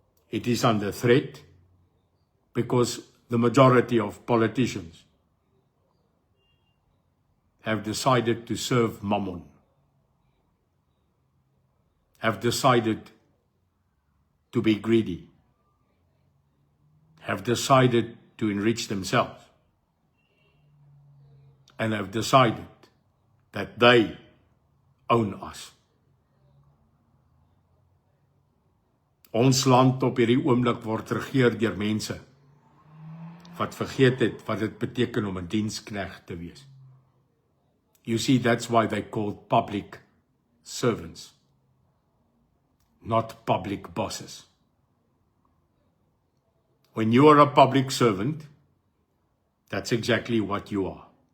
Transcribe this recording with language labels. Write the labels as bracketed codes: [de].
[en] It is under threat because the majority of politicians have decided to serve Mammon, have decided to be greedy, have decided to enrich themselves, and have decided that they own us. [af] Ons land op hierdie oomblik word regeer deur mense wat vergeet het wat dit beteken om 'n diensknegt te wees. [en] You see, that's why they called public servants, not public bosses. When you are a public servant, that's exactly what you are.